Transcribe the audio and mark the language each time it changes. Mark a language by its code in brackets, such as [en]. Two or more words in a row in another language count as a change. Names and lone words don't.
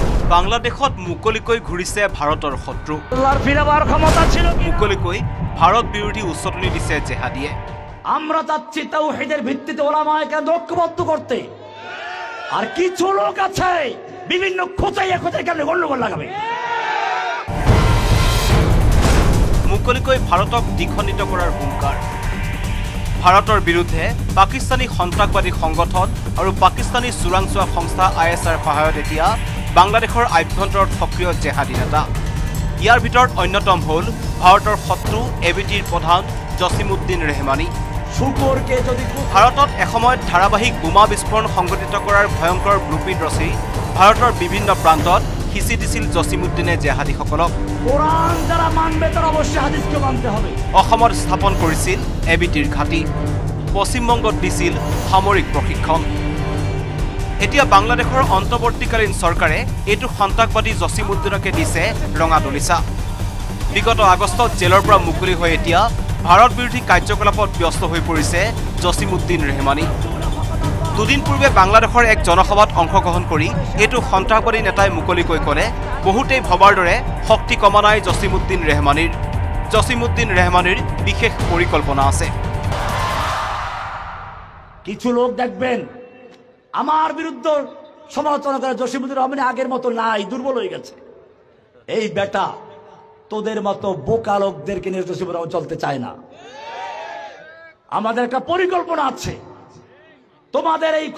[as] বাংলাদেশত মুকলিকৈ ঘূৰিছে ভাৰতৰ শত্ৰু মুকলিকৈ ভাৰত বিৰোধী উচতনি দিছে জেহাদিয়ে [bn] আমরা চাচ্ছি তাওহীদের ভিত্তিতে ওলামায়ে ঐক্যবদ্ধ করতে আর কিছু লোক আছে বিভিন্ন খোঁচাইয়া কেন গন্ডগোল লাগাবে [as] মুকলিকৈ ভাৰতক দ্বিখণ্ডিত কৰাৰ হুংকাৰ ভাৰতৰ বিৰুদ্ধে পাকিস্তানী সন্ত্ৰাসবাদী সংগঠন আৰু পাকিস্তানী চোৰাংচোৱা সংস্থা ISR সহায়ত এতিয়া বাংলাদেশৰ আভ্যন্তৰত সক্ৰিয় জেহাদী নেতা ইয়াৰ ভিতৰত অন্যতম হ'ল ভাৰতৰ শত্ৰু ABTৰ প্ৰধান জছিমউদ্দিন ৰেহমানী ভাৰতত এসময়ত ধাৰাবাহিক বোমা বিস্ফোৰণ সংঘটিত কৰাৰ ভয়ংকৰ ব্লুপ্ৰিণ্ট ৰচি ভাৰতৰ বিভিন্ন প্ৰান্তত হিচি দিছিল জছিমউদ্দিনে জেহাদীসকলক [bn] কোরআন যারা মানবে তারা অবশ্যই হাদিসকে মানতে হবে [as] অসমত স্থাপন কৰিছিল ABTৰ ঘাটি পশ্চিমবংগত দিছিল সামৰিক প্ৰশিক্ষণ এতিয়া বাংলাদেশৰ অন্তৰ্বৰ্তীকালীন চৰকাৰে এইটো সন্ত্ৰাসবাদী জছিমউদ্দিনকে দিছে ৰঙা দলিচা বিগত আগষ্টত জেলৰ পৰা মুকলি হৈ এতিয়া ভাৰত বিৰোধী কাৰ্যকলাপত ব্যস্ত হৈ পৰিছে জছিমউদ্দিন ৰেহমানী দুদিন পূৰ্বে বাংলাদেশৰ এক জনসভাত অংশগ্ৰহণ কৰি এইটো সন্ত্ৰাসবাদী নেতাই মুকলিকৈ ক'লে বহুতেই ভবাৰ দৰে শক্তি কমা নাই জছিমউদ্দিন ৰেহমানীৰ বিশেষ পৰিকল্পনা আছে [bn] কিছু লোক দেখবেন আমার বিরুদ্ধে সমালোচনা করে জসিমউদ্দিন রহমান আগের মতো নাই দুর্বল হয়ে গেছে এই বেটা তোদের মতো বোকা লোকদেরকে নিয়ে জসিমউদ্দিন রহমান চলতে চায় না আমাদের একটা পরিকল্পনা আছে তোমাদের এই